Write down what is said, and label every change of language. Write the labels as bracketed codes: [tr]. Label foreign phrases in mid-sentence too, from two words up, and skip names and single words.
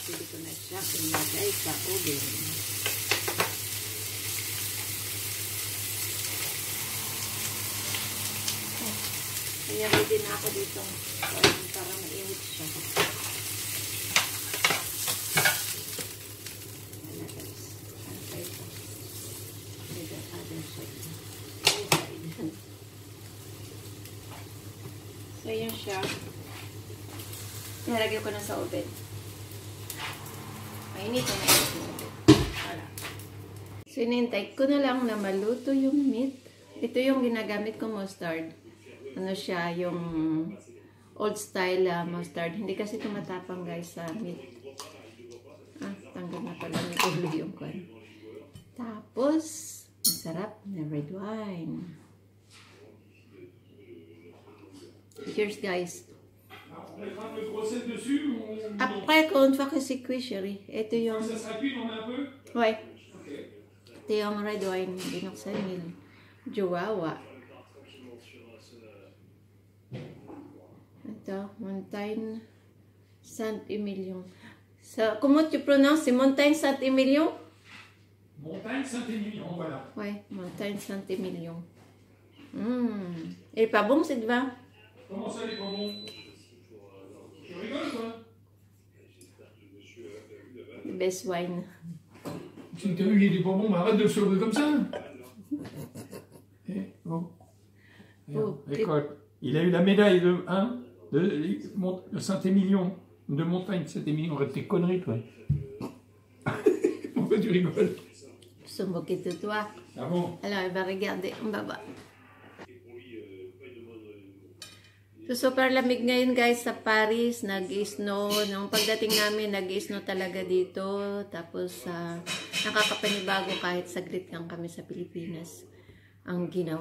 [tl] ko na siya ilagay sa oven. Kaya ready na ako dito para mainit siya. Ayan guys. Ano pa ito? [en] The other side. [tl] So yun siya. Nilagay ko na sa oven. Mainit na mainit yung oven. Wala. So inintay ko na lang na maluto yung meat. Ito yung ginagamit ko mustard. Ano siya, yung [en] old style mustard. [tl] Hindi kasi tumatapang guys sa meat. Tanggal na pala ni ulo yung kwan. Tapos, masarap na [en] red wine. Cheers guys. [fr] Après, une fois que c'est cuit, chérie. [tl] Ito yung... Ouais. Ito yung [en] red wine. [tl] Binuksan nila. Jowawa. Ito, Montaigne Saint-Emilion. [fr] Comment tu prononces? C'est Montaigne Saint-Emilion? Montaigne Saint-Emilion, voilà. Ouais, Montaigne Saint-Emilion. Il est pas bon, cette vin? Comment ça, il est pas bon? Tu rigoles, quoi? Le [en] best wine. [fr] Tu t'as vu qu'il était pas bon, mais arrête de le sauver comme ça. Écoute, il a eu la médaille de Saint-Émilion, de Montagne Saint-Émilion. Arrête tes conneries, toi. Pourquoi tu rigoles? Je suis moquée de toi. Ah bon? Alors, elle va regarder en baba. [tl] So, super lamig ngayon guys sa Paris. Nag-snow. Nung pagdating namin, nag-snow talaga dito. Tapos, nakakapanibago kahit saglit lang kami sa Pilipinas. Ang ginaw.